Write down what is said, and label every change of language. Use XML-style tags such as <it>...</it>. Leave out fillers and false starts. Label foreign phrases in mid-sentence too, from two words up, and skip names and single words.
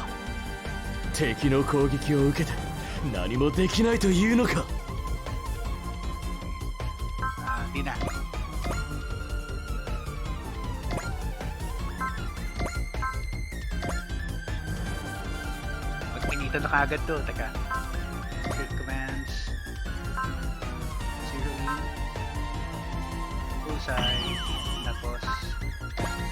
<ja>敵の攻撃を受けて何もできないというのか。</ja> <tl>Di na. Magpinito na kaagad to. Teka.</tl> <en>Script commands. Zero in. Bullseye. Tapos</en>